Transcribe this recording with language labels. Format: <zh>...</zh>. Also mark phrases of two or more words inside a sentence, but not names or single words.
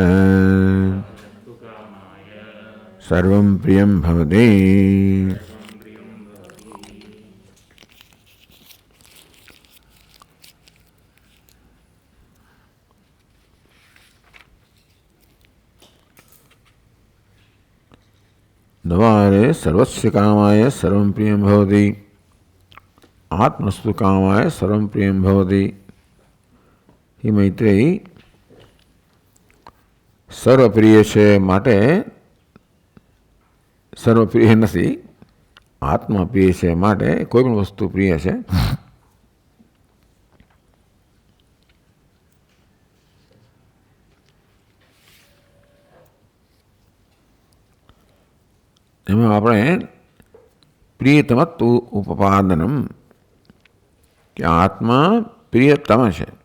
<sa>सर्वं प्रियं भवति द्वारे सर्वस्य कामाय सर्वं प्रियं भवति। आत्मस्तु कामाय सर्वं प्रियं भवति। ही मैत्रेयी</sa> <gu>સર્વપ્રિય છે માટે સર્વપ્રિય નથી, આત્મા પ્રિય છે માટે કોઈ પણ વસ્તુ પ્રિય છે. એમાં આપણે</gu> <sa>प्रियतमत्व उपादनम</sa> <gu>કે આત્મા પ્રિયતમ છે.</gu>